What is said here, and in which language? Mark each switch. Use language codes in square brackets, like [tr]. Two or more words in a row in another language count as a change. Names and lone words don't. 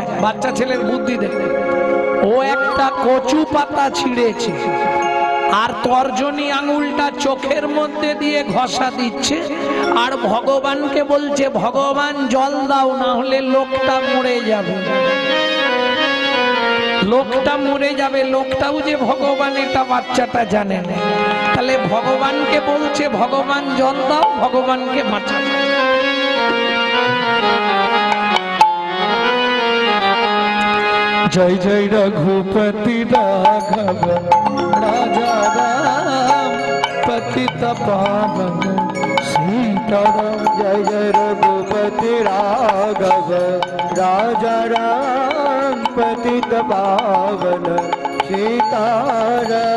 [bn] বাচ্চা ছেলের বুদ্ধি দেখে ও একটা কচু পাতা ছিঁড়েছে, আর তর্জনী আঙুলটা চোখের মধ্যে দিয়ে ঘষা দিচ্ছে, আর ভগবানকে বলছে, ভগবান জল দাও, না হলে লোকটা মরে যাবে। লোকটা মরে যাবে। লোকটাও যে ভগবান এটা বাচ্চাটা জানে না। তাহলে ভগবানকে বলছে, ভগবান জল দাও, ভগবানকে বাঁচাও। [hi] जय जय रघुपति राघव राजा राम पतित पावन सीताराम। जय जय रघुपति राघव राजा राम पतित पावन सीताराम।